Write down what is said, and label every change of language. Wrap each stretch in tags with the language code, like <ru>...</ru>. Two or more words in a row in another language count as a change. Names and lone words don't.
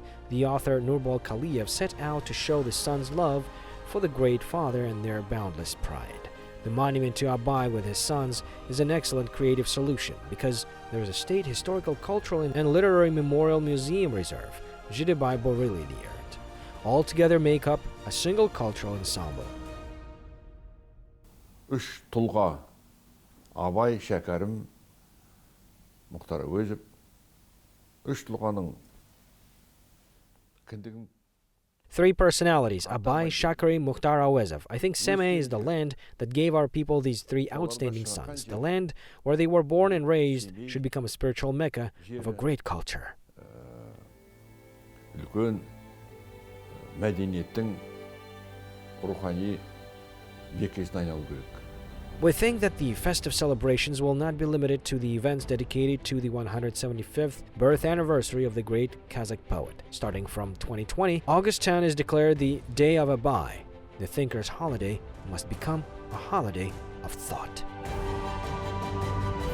<en>The author Nurbal Kaliyev set out to show the sons' love for the great father and their boundless pride. The monument to Abai with his sons is an excellent creative solution because there is a state historical, cultural, and literary memorial museum reserve, Zhidebai Borili, near it. All together make up a single cultural ensemble.</en> <kk>Үш тұлға Abai, Shakarim, Mukhtar Auezov, үш тұлғаның кіндігін.</kk> <en>3 personalities, Abai, Shakari, Mukhtar Auezov. I think Semey is the land that gave our people these 3 outstanding sons. The land where they were born and raised should become a spiritual mecca of a great culture.</en> <kk>Үлкен мәдениеттің рухани меккесіне айналу керек.</kk> <en>We think that the festive celebrations will not be limited to the events dedicated to the 175th birth anniversary of the great Kazakh poet. Starting from 2020, August 10 is declared the Day of Abai. The thinker's holiday must become a holiday of thought.</en>